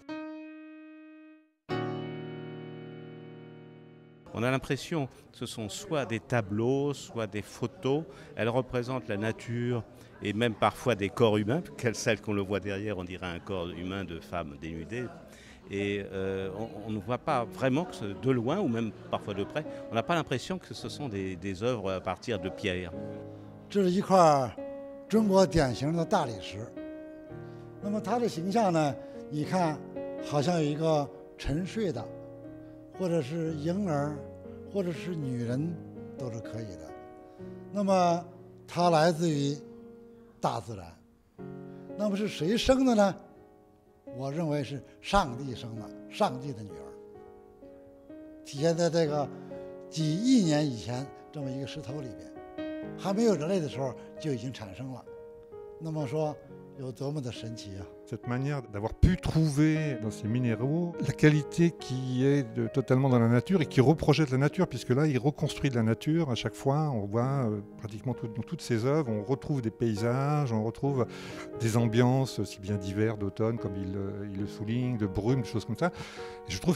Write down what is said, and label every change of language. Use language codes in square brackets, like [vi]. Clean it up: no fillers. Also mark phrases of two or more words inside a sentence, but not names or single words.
[fr] On a l'impression que ce sont soit des tableaux, soit des photos. Elles représentent la nature et même parfois des corps humains. Celle qu'on le voit derrière, on dirait un corps humain de femme dénudée. Et on ne voit pas vraiment que de loin ou même parfois de près, on n'a pas l'impression que ce sont des œuvres à partir de pierre. [zh] 这是一块中国典型的大理石。那么它的形象呢，你看好像有一个沉睡的，或者是婴儿，或者是女人，都是可以的。那么它来自于大自然。那么是谁生的呢？我认为是上帝生的，上帝的女儿，体现在这个几亿年以前这么一个石头里边，还没有人类的时候就已经产生了。那么说有多么的神奇啊！ [fr] Cette manière d'avoir pu trouver dans ces minéraux la qualité qui est totalement dans la nature et qui reprojette la nature, puisque là, il reconstruit de la nature à chaque fois. On voit pratiquement dans toutes ses œuvres, on retrouve des paysages, on retrouve des ambiances, aussi bien d'hiver, d'automne, comme il le souligne, de brume, des choses comme ça.